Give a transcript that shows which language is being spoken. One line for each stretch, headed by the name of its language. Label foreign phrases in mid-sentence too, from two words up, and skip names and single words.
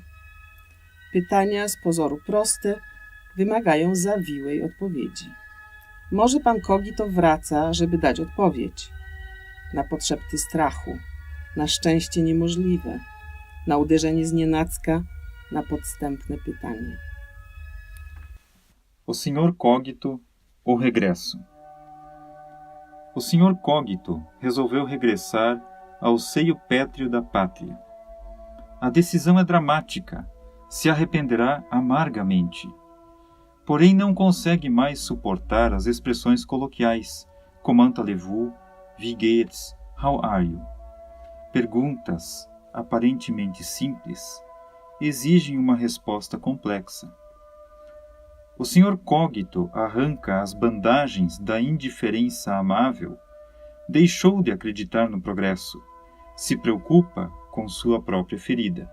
Polish: Pytania z pozoru proste wymagają zawiłej odpowiedzi. Może pan Kogito wraca, żeby dać odpowiedź na podszepty strachu, na szczęście niemożliwe, na uderzenie znienacka, na podstępne pytanie.
Portuguese: O Sr. Cogito, o regresso. O Sr. Cogito resolveu regressar ao seio pétreo da pátria. A decisão é dramática, se arrependerá amargamente. Porém não consegue mais suportar as expressões coloquiais,
French: comment allez-vous,
German: wie geht's,
English: how are you?
Portuguese: Perguntas, aparentemente simples, exigem uma resposta complexa. O Sr. Cogito arranca as bandagens da indiferença amável, deixou de acreditar no progresso, se preocupa com sua própria ferida.